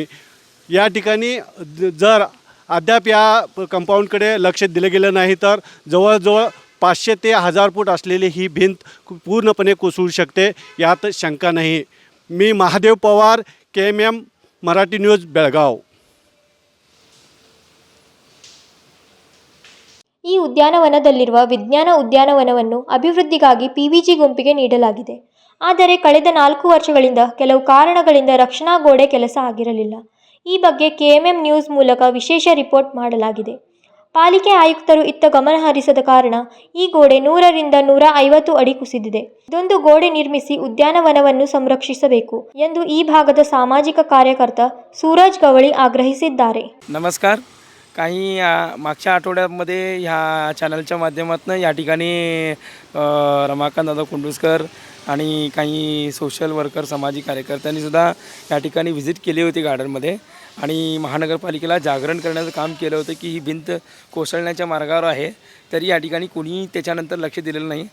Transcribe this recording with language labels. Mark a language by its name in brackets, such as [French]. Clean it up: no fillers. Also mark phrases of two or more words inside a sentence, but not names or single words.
[Marathi] या ठिकाणी जर अद्याप या कंपाऊंडकडे लक्ष दिलं गेलं नाही तर जवळजवळ 500 ते 1000 फूट असलेली ही भिंत पूर्णपणे कोसळू शकते, यात शंका नाही. मी महादेव पवार, KMM मराठी न्यूज, बेळगाव. [Kannada] ಈ ಉದ್ಯಾನವನದಲ್ಲಿರುವ ವಿಜ್ಞಾನ ಉದ್ಯಾನವನವನ್ನು ಅಭಿವೃದ್ಧಿಗಾಗಿ PVG ಗುಂಪಿಗೆ ನೀಡಲಾಗಿದೆ. ಆದರೆ ಕಳೆದ 4 ವರ್ಷಗಳಿಂದ ಕೆಲವು ಕಾರಣಗಳಿಂದ ರಕ್ಷಣಾ ಗೋಡೆ ಕೆಲಸ ಆಗಿರಲಿಲ್ಲ. ಈ ಬಗ್ಗೆ KMM ನ್ಯೂಸ್ ಮೂಲಕ ವಿಶೇಷ ರಿಪೋರ್ಟ್ ಮಾಡಲಾಗಿದೆ. ಪಾಲಿಕೆ ಆಯುಕ್ತರು ಇತ್ತ ಗಮನ ಹರಿಸದ ಕಾರಣ ಈ ಗೋಡೆ 100 ರಿಂದ 150 ಅಡಿ ಕುಸಿದಿದೆ. ಇದೊಂದು ಗೋಡೆ ನಿರ್ಮಿಸಿ ಉದ್ಯಾನವನವನ್ನು ಸಂರಕ್ಷಿಸಬೇಕು ಎಂದು ಈ ಭಾಗದ ಸಾಮಾಜಿಕ ಕಾರ್ಯಕರ್ತ सूरज गवळी ಆಗ್ರಹಿಸಿದ್ದಾರೆ. [Marathi] नमस्कार. काही मागच्या आठवड्यामध्ये ह्या चॅनलच्या माध्यमातून या ठिकाणी रमाकांत दादा कुंडुस्कर आणि काही [English] social worker [Marathi] सामाजिक कार्यकर्त्यांनी सुद्धा या ठिकाणी व्हिजिट केली होती गार्डनमध्ये आणि महानगरपालिकेला जागरण करण्याचं काम केलं होतं की ही भिंत कोसळण्याच्या मार्गावर आहे, तरी या ठिकाणी कोणी त्याच्यानंतर लक्ष दिलेलं नाही.